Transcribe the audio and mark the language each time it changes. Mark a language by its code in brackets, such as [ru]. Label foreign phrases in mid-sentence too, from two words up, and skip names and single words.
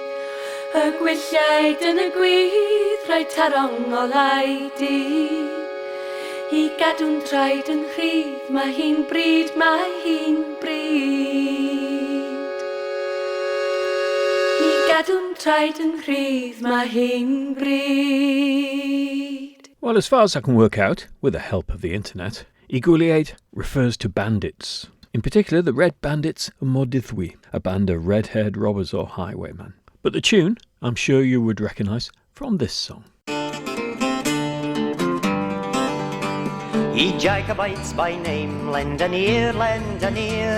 [cy] Y gwylliaid yn y gwydd, rhaid tarong o laid i. I gadw'n traed yn rhydd, mae hi'n bryd, mae hi'n bryd. I gadw'n traed yn rhydd, mae hi'n bryd. [en] Well, as far as I can work out, with the help of the internet, [cy] I gwylliaid [en] refers to bandits. In particular, the Red Bandits of Mordithwy, a band of red-haired robbers or highwaymen. But the tune, I'm sure you would recognise from this song. Ye Jacobites by name, lend an ear, lend an ear.